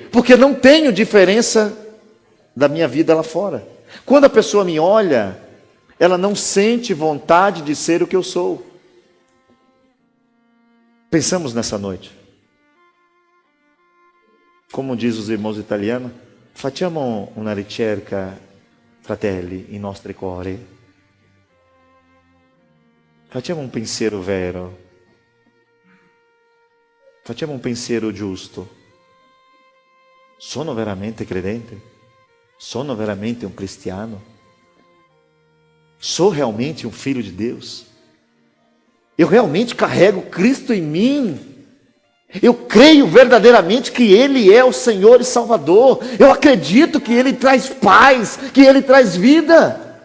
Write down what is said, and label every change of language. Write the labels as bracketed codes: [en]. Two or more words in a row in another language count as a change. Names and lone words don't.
[pt] Porque não tenho diferença da minha vida lá fora. Quando a pessoa me olha, ela não sente vontade de ser o que eu sou. Pensamos nessa noite. Como diz os irmãos italianos, [it] facciamo una ricerca, fratelli, in nostri cuori. Facciamo un pensiero vero. Facciamo un pensiero giusto. Sono veramente credente? Sono veramente um cristiano? [pt] Sou realmente um filho de Deus? Eu realmente carrego Cristo em mim? Eu creio verdadeiramente que Ele é o Senhor e Salvador. Eu acredito que Ele traz paz, que Ele traz vida.